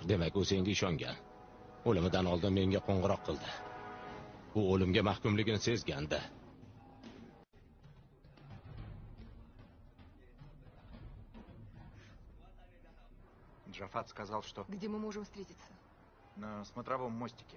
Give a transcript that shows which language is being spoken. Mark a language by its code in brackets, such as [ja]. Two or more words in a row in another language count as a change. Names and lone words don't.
[uz] Demak, u senga ishongan. O'limidan oldin menga qo'ng'iroq qildi. U o'limga mahkumligini sezgandi. [ru] Джафат сказал, что Где мы можем встретиться? на смотровом мостике.